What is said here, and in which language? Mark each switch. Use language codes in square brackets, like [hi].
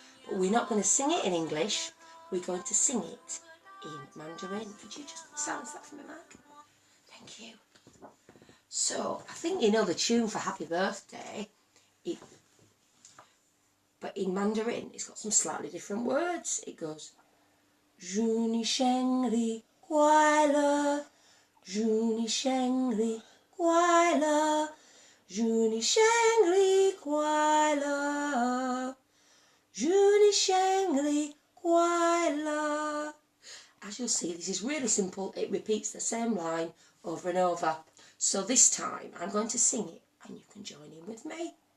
[en] But we're not going to sing it in English, we're going to sing it in Mandarin. Could you just silence that for me, Mark? Thank you. So, I think you know the tune for happy birthday, but in Mandarin it's got some slightly different words. It goes, [zh] 祝你生日快乐，祝你生日快乐，祝你生日快乐，祝你生日快乐. [en] As you'll see, this is really simple. It repeats the same line over and over. So this time I'm going to sing it and you can join in with me.